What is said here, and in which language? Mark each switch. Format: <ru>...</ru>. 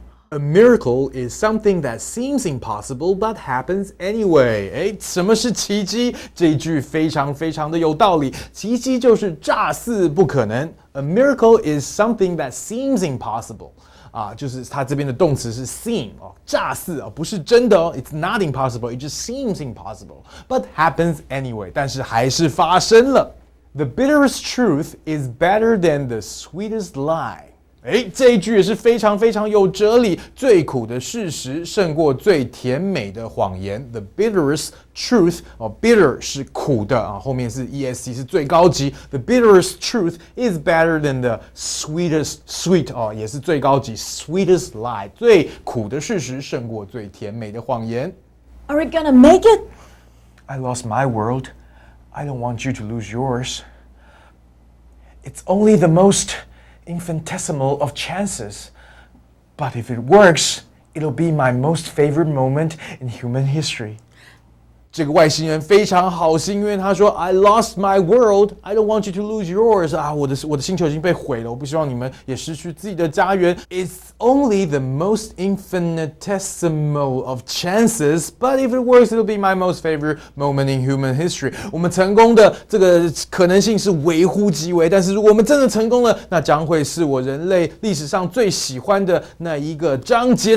<en>A miracle is something that seems impossible but happens anyway.</en> <zh>什么是奇迹？这一句非常的有道理。奇迹就是乍似不可能。</zh> <en>A miracle is something that seems impossible.</en> <zh>就是它这边的动词是 seem 乍似不是真的哦。</zh> <en>It's not impossible. It just seems impossible, but happens anyway.</en> <zh>但是还是发生了。</zh> <en>The bitterest truth is better than the sweetest lie.</en> <zh>这一句也是非常有哲理。最苦的事实胜过最甜美的谎言。</zh> <en>The bitterest truth</en> <zh>bitter 是苦的后面是 ESC 是最高级。</zh> <en>The bitterest truth is better than the sweetest sweet</en> <zh>也是最高级。</zh> <en>Sweetest lie</en> <zh>最苦的事实胜过最甜美的谎言。</zh> <en>Are we gonna make it? I lost my world. I don't want you to lose yours. It's only the most infinitesimal of chances. But if it works, it'll be my most favorite moment in human history.</en> <zh>这个外星人非常好心，因为他说</zh> <en>I lost my world, I don't want you to lose yours</en> <zh>啊，我的星球已经被毁了，我不希望你们也失去自己的家园。</zh> <en>It's only the most infinitesimal of chances, but if it works, it'll be my most favorite moment in human history.</en> <zh>我们成功的这个可能性是微乎其微，但是如果我们真的成功了，那将会是我人类历史上最喜欢的那一个章节。</zh>